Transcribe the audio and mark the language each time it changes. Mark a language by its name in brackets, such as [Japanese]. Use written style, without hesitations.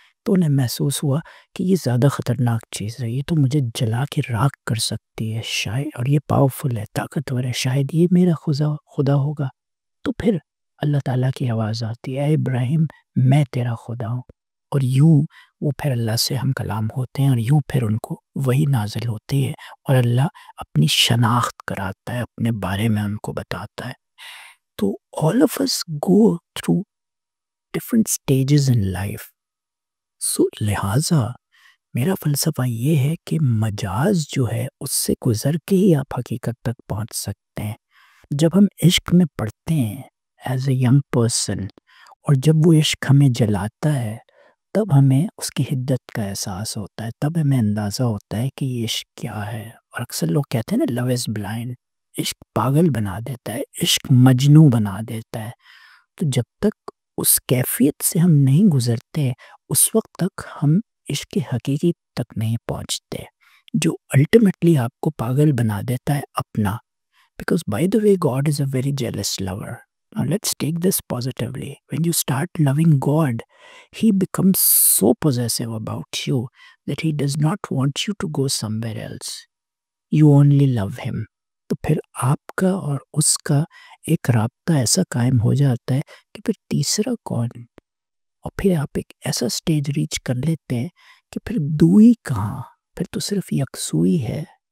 [Urdu] تو انہیں محسوس ہوا کہ یہ زیادہ خطرناک چیز ہے، یہ تو مجھے جلا کے راکھ کر سکتی ہے شاید، اور یہ پاورفل ہے، طاقتور ہے، شاید یہ میرا خدا ہوگا. تو پھر اللہ تعالیٰ کی آواز آتی ہے، اے ابراہیم میں تیرا خدا ہوں. اور یوں وہ پھر اللہ سے ہم کلام ہوتے ہیں، اور یوں پھر ان کو وہی نازل ہوتی ہے، اور اللہ اپنی شناخت کراتا ہے، اپنے بارے میں ان کو بتاتا ہے. [English] تو all of us go through different stages in life. So [Urdu] لہٰذا میرا فلسفہ یہ ہے کہ مجاز جو ہے اس سے گزر کے ہی آپ حقیقت تک پہنچ سکتے ہیں. جب ہم عشق میں پڑھتے ہیں [English] as a young person, [Urdu] اور جب وہ عشق ہمیں جلاتا ہے، تب ہمیں اس کی حدت کا احساس ہوتا ہے، تب ہمیں اندازہ ہوتا ہے کہ یہ عشق کیا ہے. اور اکثر لوگ کہتے ہیں نا [English] love is blind, [Urdu] عشق پاگل بنا دیتا ہے، عشق مجنوں بنا دیتا ہے. تو جب تک اس کیفیت سے ہم نہیں گزرتے اس وقت تک ہم عشق کی حقیقی تک نہیں پہنچتے، جو الٹیمیٹلی آپ کو پاگل بنا دیتا ہے اپنا. [English] Because by the way, God is a very jealous lover. Now let's take this positively. When you start loving God, He becomes so possessive about you that He does not want you to go somewhere else. You only love Him. [Urdu] تو پھر آپ کا اور اس کا ایک رابطہ ایسا قائم ہو جاتا ہے کہ پھر تیسرا کون، اور پھر آپ ایک ایسا سٹیج ریچ کر لیتے ہیں کہ پھر دوئی کہاں، پھر تو صرف یکسوئی ہے.